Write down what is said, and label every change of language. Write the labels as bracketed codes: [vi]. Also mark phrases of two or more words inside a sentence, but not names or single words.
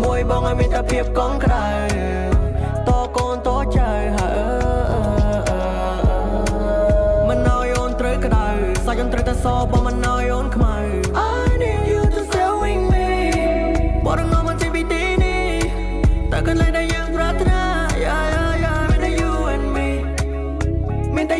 [km] បងឲ្យមានតែភាពកងក្រៅតកូនតចៅមិនឲ្យអូនត្រូវក្តៅសាច់អូនត្រូវតែសបងមិនឲ្យអូនខ្មៅ [en] I need you to stay with me [km] បរងមកចេញពីទីនេះតែកន្លែងដែលយើងប្រាថ្នា មានតែ [en] you and me [km] មានតែ